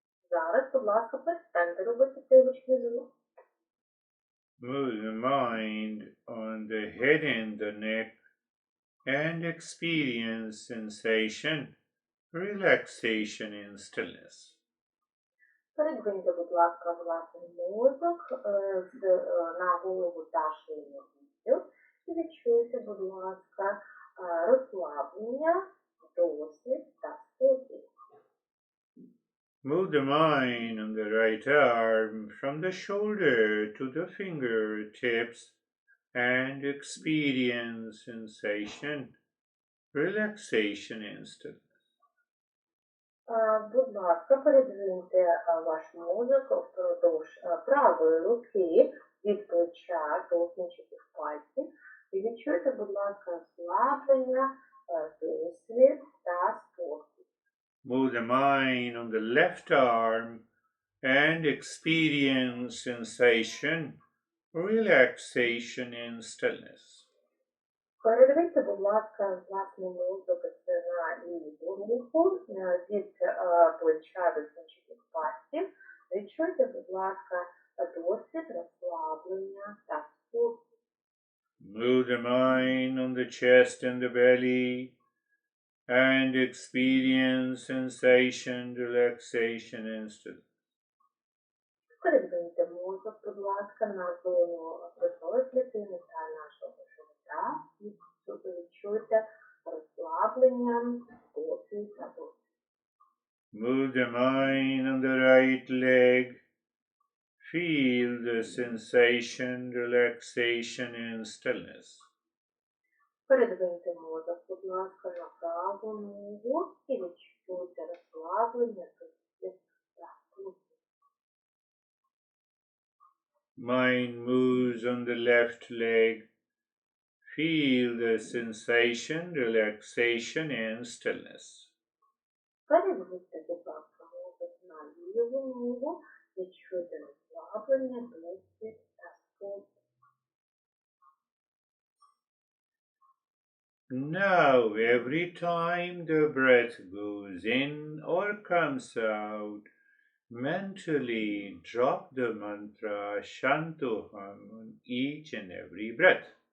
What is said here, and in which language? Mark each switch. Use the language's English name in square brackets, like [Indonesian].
[Ukrainian] Зараз, будь ласка, перестаньте робити цей гучний звук. [English] Move the mind on the head and the neck and experience sensation, relaxation and stillness. [Ukrainian] Передвиньте, будь ласка, власний мозок на голову та шийний відділ і відчуйте, будь ласка, розслаблення, досвід та спокій. [English] Move the mind on the right arm from the shoulder to the fingertips and experience sensation, relaxation and stillness. [Ukrainian] Будь ласка, передвиньте ваш мозок впродовж правої руки від плеча до кінчиків пальців і відчуйте, будь ласка, розслаблення, досвід та спокій. [English] Move the mind on the left arm and experience sensation, relaxation and stillness. [Ukrainian] Передивіться, будь ласка, власний мозок на ліву руку від плеча до кінчиків пальців. Відчуйте, будь ласка, досвід розслаблення та спокій. [English] Move the mind on the chest and the belly and experience sensation, relaxation, and stillness. [Ukrainian] Передвиньте мозок, будь ласка, на зону прихової клітини та нашого живота і всюди відчуйте розслаблення, спокій та досвід. [English] Move the mind on the right leg. Feel the sensation, relaxation, and stillness. [Ukrainian] Передвиньте мозок, будь ласка, на праву ногу і відчуйте розслаблення, досвід та спокій. [English] Mind moves on the left leg. Feel the sensation, relaxation, and stillness. [Ukrainian] Передвиньте, будь ласка, мозок на ліву ногу, відчуйте розслаблення, досвід та спокій. [English] Now, every time the breath goes in or comes out, mentally drop the mantra Shantoham on each and every breath.